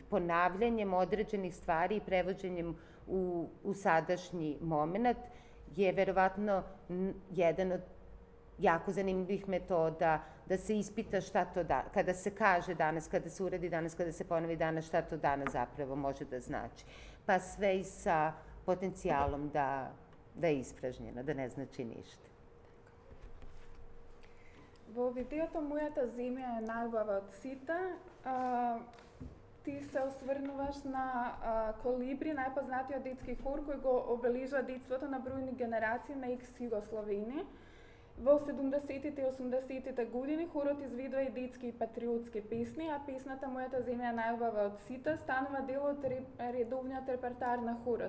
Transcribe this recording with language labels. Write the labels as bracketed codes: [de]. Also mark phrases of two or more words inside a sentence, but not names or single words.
[sr] Ponavljanjem određenih stvari i prevođenjem u sadašnji moment je verovatno jedan od jako zanimljivih metoda da se ispita šta to kada se kaže danas, kada se uradi danas, kada se ponovi danas, šta to danas zapravo može da znači. Pa sve i sa potencijalom da je ispražnjeno, da ne znači ništa. [mk] Во видеото Мојата земја е најубава од сите, ти се осврнуваш на Колибри, најпознатиот детски хор кој го обележува детството на бројни генерации на екс-Југословени. Во 70-тите и 80-тите години хорот изведува и детски и патриотски песни, а песната Мојата земја е најубава од сите станува дел од редовниот репертоар на хорот.